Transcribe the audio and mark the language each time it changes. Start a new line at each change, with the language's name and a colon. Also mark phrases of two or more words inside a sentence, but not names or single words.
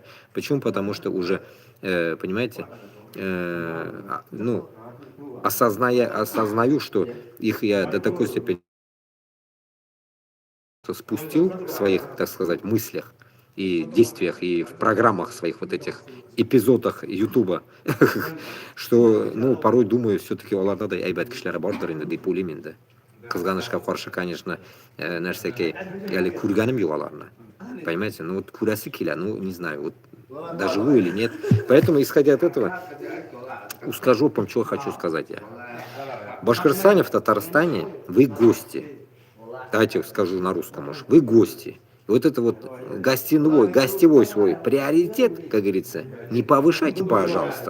Russian: Почему? Потому что уже, понимаете, ну, осознаю, что их я до такой степени спустил в своих, так сказать, мыслях и действиях, и в программах своих вот этих эпизодах Ютуба, что, ну, порой думаю, все-таки
Tatar: оларда да әйбәт кешеләр бардыр инде дип уйлыйм инде. Кызганычка каршы, конечно, нәрсәкәй әле күргәнем юк аларны.
Russian: Понимаете, ну вот
Tatar: күрәсе килә,
Russian: ну не знаю, вот доживу или нет. Поэтому, исходя от этого, узкожопом, что хочу сказать я. В Башкортостане, в Татарстане вы гости. Давайте скажу на русском, может. Вы гости. И вот это вот гостевой свой приоритет, как говорится, не повышайте, пожалуйста.